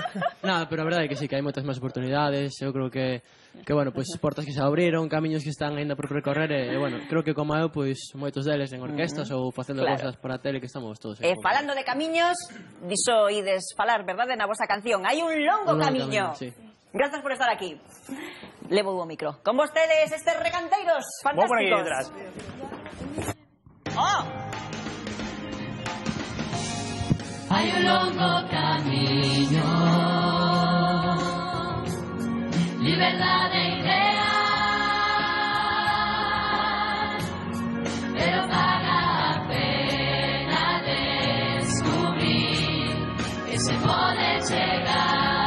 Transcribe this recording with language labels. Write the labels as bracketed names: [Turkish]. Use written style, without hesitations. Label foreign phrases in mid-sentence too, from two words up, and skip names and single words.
[Galician] Non, pero a verdade é que sí, que hai moitas máis oportunidades. Eu creo que bueno, pois portas que se abriron, camiños que están aínda por recorrer e bueno, creo que como eu, pois moitos deles en orquestas ou facendo cosas por a tele que estamos todos. Falando de camiños, diso ides falar, verdade, na vosa canción. Hai un longo camiño. Sí. Gracias por estar aquí. Levo o micro. Con vostedes, estes recanteiros Vou por aquí fantásticos. detrás. Oh. [Spanish] Hay un longo camino, libertad de ideas, pero paga la pena descubrir que se puede llegar.